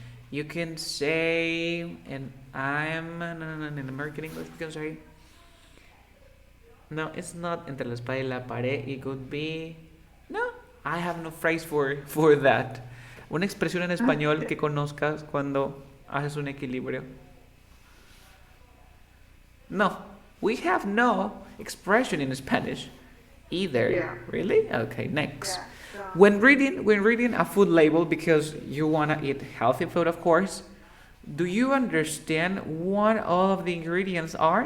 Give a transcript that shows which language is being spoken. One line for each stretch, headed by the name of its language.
English: You can say, and I'm in American English. You can say. No, it's not
Spanish: entre la espada y la pared.
English: It could be. No, I have no phrase for that.
Spanish: Una expresión en español que conozcas cuando haces un equilibrio.
English: No, we have no expression in Spanish either. Yeah. Really? Okay, next. Yeah. When reading a food label, because you wanna eat healthy food, of course, do you understand what all of the ingredients are?